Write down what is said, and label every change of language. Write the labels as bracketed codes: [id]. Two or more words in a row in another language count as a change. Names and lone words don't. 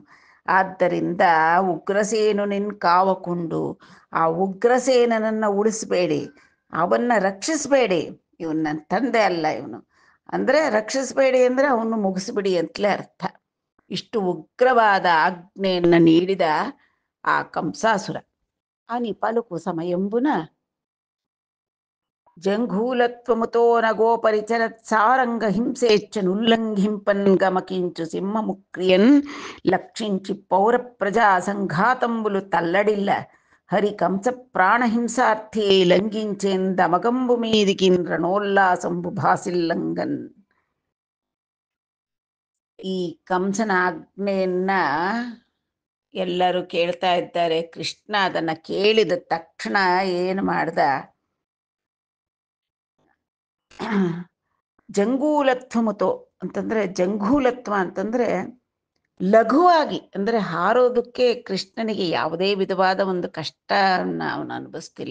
[kn] ಆದ್ದರಿಂದ ಉಗ್ರಸೇನು ನಿನ್ ಕಾವಕೊಂಡು, ಆ ಉಗ್ರಸೇನನನ್ನ ಉಳಿಸ್ಬೇಡಿ, ಅವನ್ನ ರಕ್ಷಿಸ್ಬೇಡಿ. ಇವನು ನನ್ನ ತಂದೆ ಅಲ್ಲ, ಇವನು ಅಂದ್ರೆ ರಕ್ಷಿಸ್ಬೇಡಿ ಅಂದ್ರೆ ಅವನು ಮುಗಿಸ್ಬಿಡಿ ಅಂತಲೇ ಅರ್ಥ. ಇಷ್ಟು ಉಗ್ರವಾದ ಆಜ್ಞೆಯನ್ನ ನೀಡಿದ ಆ ಕಂಸಾಸುರ [te] అని పలుకు సమయంబున జంఘూలత్వముతోన గోపరిచరత్సారంగ హింసేచ్ఛనుల్లంఘింపన్ గమకించు సింహముక్రియన్ లక్షించి పౌర ప్రజా సంఘాతంబులు తల్లడిల్ల హరి కంస ప్రాణహింసార్థి లంఘించేందమగంబు మీదికిన్ రణోల్లాసంబు భాసిల్లంగన్. [kn] ಈ ಕಂಸನ ಆಜ್ಞೆಯನ್ನ ಎಲ್ಲರೂ ಕೇಳ್ತಾ ಇದ್ದಾರೆ. ಕೃಷ್ಣ ಅದನ್ನ ಕೇಳಿದ ತಕ್ಷಣ ಏನು ಮಾಡ್ದ, ಜಂಗೂಲತ್ವಮುತೋ ಅಂತಂದ್ರೆ, ಜಂಗೂಲತ್ವ ಅಂತಂದ್ರೆ ಲಘುವಾಗಿ, ಅಂದ್ರೆ ಹಾರೋದಕ್ಕೆ ಕೃಷ್ಣನಿಗೆ ಯಾವುದೇ ವಿಧವಾದ ಒಂದು ಕಷ್ಟನ ಅವನು ಅನುಭವಿಸ್ತಿಲ್ಲ.